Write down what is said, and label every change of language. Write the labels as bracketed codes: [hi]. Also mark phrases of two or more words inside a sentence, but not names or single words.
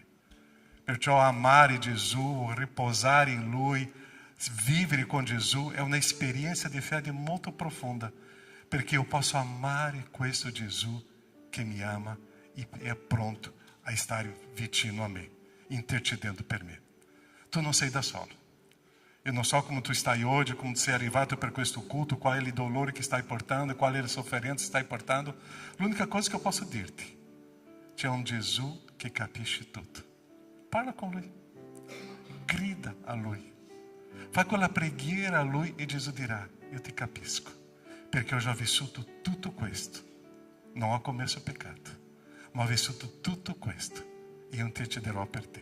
[it] Perciò amare Gesù, riposare in Lui, vivere con Gesù è un'esperienza di fede molto profonda, perché io posso amare questo Gesù che mi ama e è pronto a stare vicino a me, intercedendo per me. Tu non sei da solo. [pt] Eu não so como [it] tu stai [pt] hoje, como [it] tu sei arrivato per questo culto, [pt] qual é o dolore que [it] stai portando, [pt] qual é a sofferenza que [it] stai portando. L'unica [pt] coisa que eu posso [it] dirti, c'è un Gesù che capisce tutto. Parla con Lui, grida a Lui, fai quella preghiera a Lui e Gesù dirà, io ti capisco, perché ho già vissuto tutto questo. Non ho commesso peccato, ma ho vissuto tutto questo e io intercederò per te.